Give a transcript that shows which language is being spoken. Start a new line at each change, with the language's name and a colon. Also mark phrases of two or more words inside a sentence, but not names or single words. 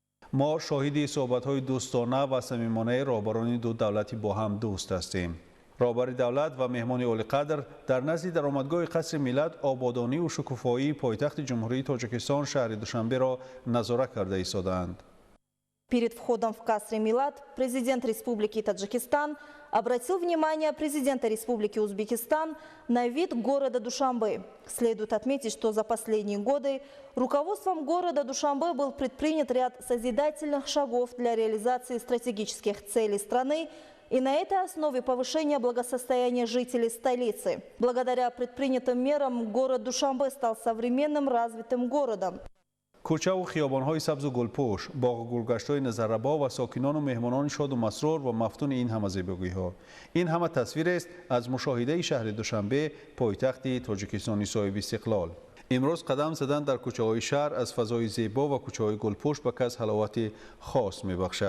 Tajik: ما شاهد صحبت‌های دوستانه و صمیمانه رهبران دو دولتی با هم دوست هستیم. رهبر دولت و مهمان اولی قدر در نزد درآمدگاه قصر ملت آبادانی و شکوفایی پایتخت جمهوری تاجیکستان شهر دوشنبه را نظارت کرده ایستادند.
Russian: Перед входом в Касри Милат президент Республики Таджикистан обратил внимание президента Республики Узбекистан на вид города Душанбе. Следует отметить, что за последние годы руководством города Душанбе был предпринят ряд созидательных шагов для реализации стратегических целей страны и на этой основе повышения благосостояния жителей столицы. Благодаря предпринятым мерам город Душанбе стал современным развитым городом.
Tajik: کوچه و خیابان‌های سبز و گلپوش، باغ و گلگشت‌های نظربا و ساکنان و مهمانان شاد و مسرور و مفتون این همه زیبایی‌ها. این همه تصویر است از مشاهده شهر دوشنبه پایتخت تاجیکستانی صاحب استقلال. امروز قدم زدن در کوچه‌های شهر از فضای زیبا و کوچه‌های گلپوش به کس حلاوت خاص می‌بخشد.